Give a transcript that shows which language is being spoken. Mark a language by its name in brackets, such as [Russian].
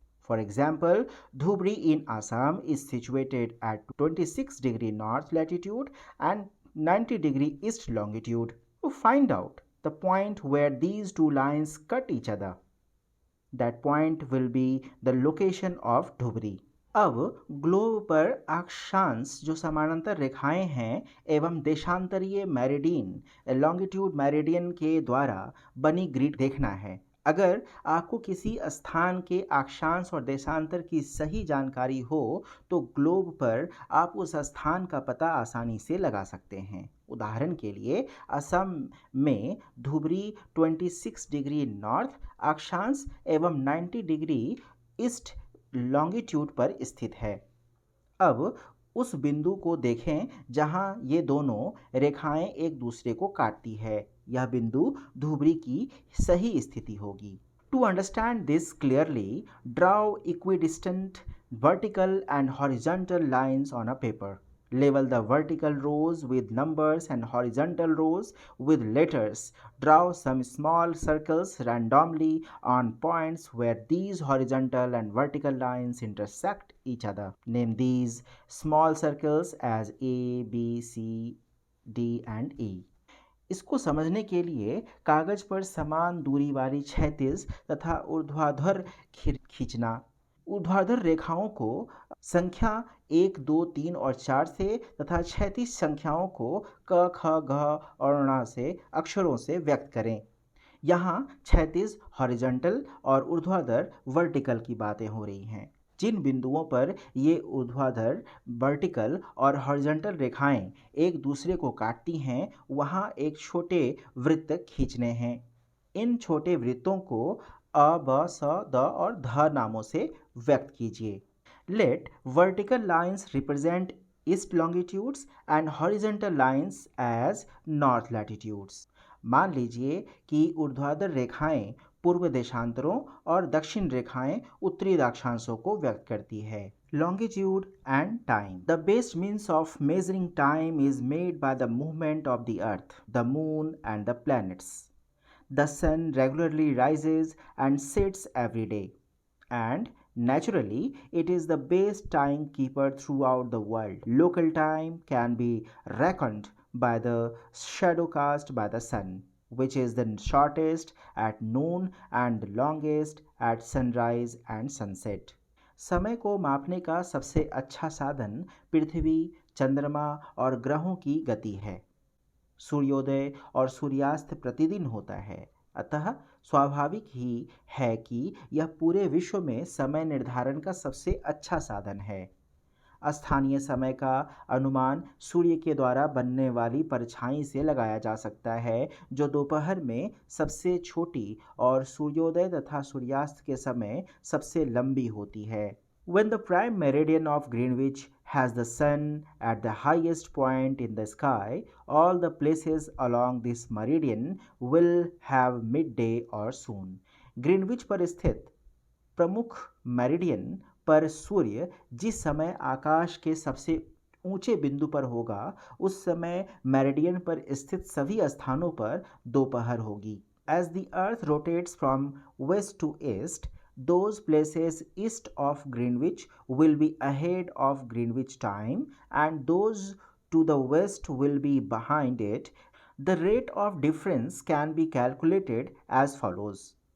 [English] For example, Dhubri in Assam is situated at 26 degree north latitude and 90 degree east longitude. To find out the point where these two lines cut each other, that point will be the location of Dhubri. [Hindi] अब globe पर अक्षांश जो समानांतर रेखाएं हैं एवं देशांतरीय meridian longitude meridian के द्वारा बनी ग्रिड देखना है। अगर आपको किसी स्थान के अक्षांश और देशांतर की सही जानकारी हो तो ग्लोब पर आप उस स्थान का पता आसानी से लगा सकते हैं। उदाहरण के लिए असम में धुबरी 26 डिग्री नॉर्थ अक्षांश एवं 90 डिग्री ईस्ट लॉन्गिट्यूड पर स्थित है। अब उस बिंदु को देखें जहां ये दोनों रेखाएं एक दूसरे को काटती है। यह बिंदु धुबरी की सही स्थिति होगी। [English] To understand this clearly, draw equidistant vertical and horizontal lines on a paper. Label the vertical rows with numbers and horizontal rows with letters. Draw some small circles randomly on points where these horizontal and vertical lines intersect each other. Name these small circles as A, B, C, D and E. [Hindi] इसको समझने के लिए कागज पर समान दूरी वाली क्षैतिज तथा ऊर्ध्वाधर खींचना। ऊर्ध्वाधर रेखाओं को संख्या 1, 2, 3 और 4 से तथा क्षैतिज संख्याओं को क, ख, घ और ण से अक्षरों से व्यक्त करें। यहाँ क्षैतिज हॉरिजॉन्टल और ऊर्ध्वाधर वर्टिकल की बातें हो रही हैं। जिन बिंदुओं पर ये ऊर्ध्वाधर वर्टिकल और हॉरिजॉन्टल रेखाएं एक दूसरे को काटती हैं वहाँ एक छोटे वृत्त खींचने हैं। इन छोटे वृत्तों को अ, ब, स, द और ध नामों से व्यक्त कीजिए। [English] Let vertical lines represent east longitudes and horizontal lines as north latitudes. [Hindi] मान लीजिए कि ऊर्ध्वाधर रेखाएं पूर्व देशांतरों और दक्षिण रेखाएं उत्तरी अक्षांशों को व्यक्त करती है। [English] Longitude and time. The best means of measuring time is made by the movement of the earth, the moon and the planets. The sun regularly rises and sets every day, and naturally it is the best timekeeper throughout the world. Local time can be reckoned by the shadow cast by the sun, which is the shortest at noon and the longest at sunrise and sunset. [Hindi] समय को मापने का सबसे अच्छा साधन पृथ्वी, चंद्रमा और ग्रहों की गति है। सूर्योदय और सूर्यास्त प्रतिदिन होता है, अतः स्वाभाविक ही है कि यह पूरे विश्व में समय निर्धारण का सबसे अच्छा साधन है। स्थानीय समय का अनुमान सूर्य के द्वारा बनने वाली परछाई से लगाया जा सकता है जो दोपहर में सबसे छोटी और सूर्योदय तथा सूर्यास्त के समय सबसे लंबी होती है। [English] When the prime meridian of Greenwich has the sun at the highest point in the sky, all the places along this meridian will have midday or soon. [Hindi] Greenwich पर स्थित प्रमुख मेरिडियन पर सूर्य जिस समय आकाश के सबसे ऊंचे बिंदु पर होगा उस समय मेरिडियन पर स्थित सभी स्थानों पर दोपहर होगी। [English] As the earth rotates from west to east, those places east of Greenwich will be ahead of Greenwich time and those to the west will be behind it. The rate of difference can be calculated as follows.